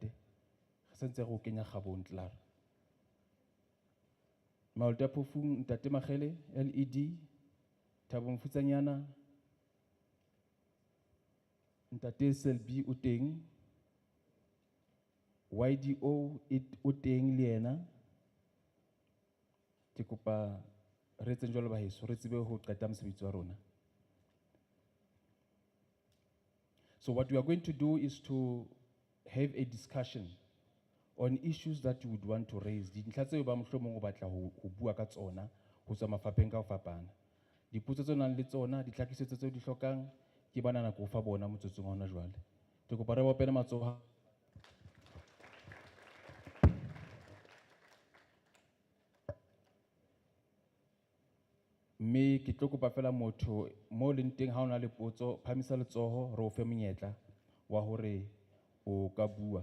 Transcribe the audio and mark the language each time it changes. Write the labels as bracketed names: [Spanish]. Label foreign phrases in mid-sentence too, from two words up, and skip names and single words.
[Southern Sotho] Re sentse re o kenya kgabong tlara. Maluti a Phofung Ntate Magele, LED, Thabo Mofutsanyana, Ntate Selby o teng, YDO o teng le ena, ke kopa re etseng jwalo ba heso, re tsebe ho qeta mosebetsi wa rona. [English] So what we are going to do is to have a discussion on issues that you would want to raise. [Southern Sotho] Dintlha tseo ba mohlomong o batla ho bua ka tsona ho tswa mafapheng ka ho fapana. Dipotso tse nang le tsona, ditlhakisetso tseo di hlokang, ke bana nako ho fa bona motsotsong wa hona jwale. Ke kopa re bopele matsoho. Mme ke tlo kopa fela motho mo leng teng ha ona le potso, phamisa letsoho re o fe monyetla wa hore o ka bua.